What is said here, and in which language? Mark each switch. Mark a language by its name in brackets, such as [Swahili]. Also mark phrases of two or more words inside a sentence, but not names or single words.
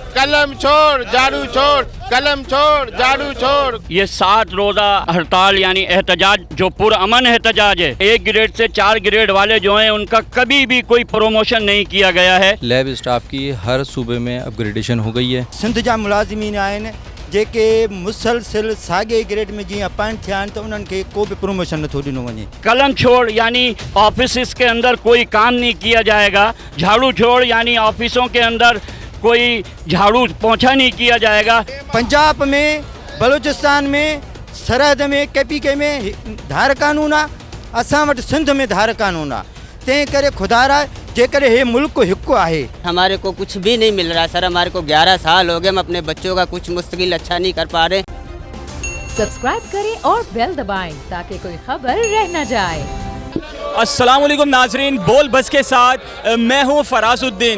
[Urdu] قلم چھوڑ جھاڑو چھوڑ، قلم چھوڑ جھاڑو چھوڑ. یہ 7 روزہ ہڑتال یعنی احتجاج جو پرامن احتجاج ہے، 1 گریڈ سے 4 گریڈ والے جو ہیں ان کا کبھی بھی کوئی پروموشن نہیں کیا گیا ہے. لیب اسٹاف کی ہر صوبے میں اپگریڈیشن ہو گئی ہے. [Sindhi] सिंध जा मुलाज़िमीन आहिनि जेके मुसलसिल साॻे ग्रेड में जीअं अपॉइंट थिया आहिनि त उन्हनि खे को भी प्रमोशन नथो ॾिनो वञे। [Urdu] قلم چھوڑ یعنی آفس کے اندر کوئی کام نہیں کیا جائے گا. جھاڑو چھوڑ یعنی آفسوں کے اندر کوئی جھاڑو پوچھا نہیں کیا جائے گا. [Sindhi] पंजाब में, बलूचिस्तान में, सरहद में, KPK में धार कानून आहे, असां वटि सिंध में धार कानून आहे। तंहिं करे खुदारा जेकर हे मुल्क हिकु आहे। [Urdu] ہمارے کو کچھ بھی نہیں مل رہا سر، ہمارے کو 11 سال ہو گئے، ہم اپنے بچوں کا کچھ مستقل اچھا نہیں کر پا رہے. سبسکرائب کریں اور بیل دبائیں تاکہ کوئی خبر رہ نہ جائے. [Arabic] السلام عليكم [Urdu] ناظرین، بول بس کے ساتھ میں ہوں فراز الدین.